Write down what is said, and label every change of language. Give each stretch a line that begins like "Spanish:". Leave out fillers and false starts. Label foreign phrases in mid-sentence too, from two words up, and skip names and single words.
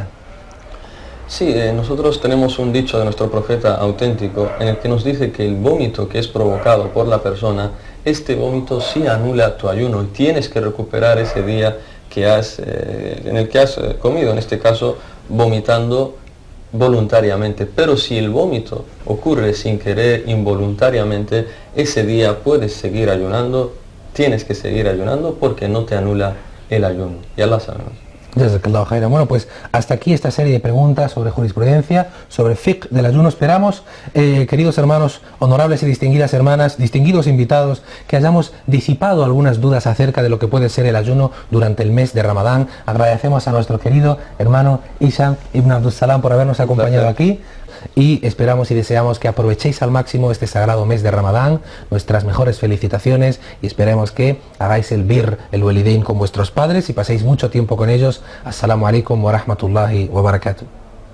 Spanish: Sí, nosotros tenemos un dicho de nuestro profeta auténtico en el que nos dice que el vómito que es provocado por la persona, este vómito sí anula tu ayuno y tienes que recuperar ese día en el que has comido, en este caso vomitando voluntariamente. Pero si el vómito ocurre sin querer, involuntariamente, ese día puedes seguir ayunando, tienes que seguir ayunando porque no te anula el ayuno. Ya lo sabemos.
Arabic: جزاك الله خيرا.
Spanish: Bueno, pues hasta aquí esta serie de preguntas sobre jurisprudencia, sobre fiqh del ayuno. Esperamos, queridos hermanos, honorables y distinguidas hermanas, distinguidos invitados, que hayamos disipado algunas dudas acerca de lo que puede ser el ayuno durante el mes de Ramadán. Agradecemos a nuestro querido hermano Isham ibn Abdul Salam por habernos acompañado aquí. Y esperamos y deseamos que aprovechéis al máximo este sagrado mes de Ramadán. Nuestras mejores felicitaciones y esperemos que hagáis el birr, el walidain con vuestros padres y paséis mucho tiempo con ellos.
Arabic: السلام عليكم ورحمة الله وبركاته.